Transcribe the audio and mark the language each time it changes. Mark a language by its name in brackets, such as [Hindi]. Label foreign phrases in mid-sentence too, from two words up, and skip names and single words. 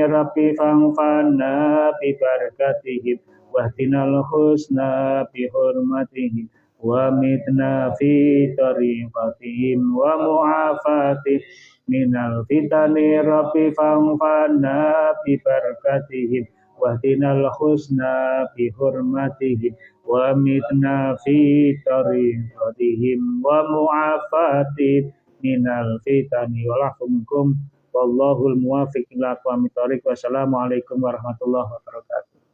[Arabic] رب فانفعنا ببركتهم وتنل الحسنى بحرمتهم وأمتنا في طريقتهم ومعافاتهم من الفتن. رب فانفعنا ببركتهم واهدنا الحسنى بحرمتهم وأمتنا في طريقتهم ومعافاتهم من الفتن ولكمكم والله الموفق إلى أقوم الطريق. والسلام عليكم ورحمة الله وبركاته.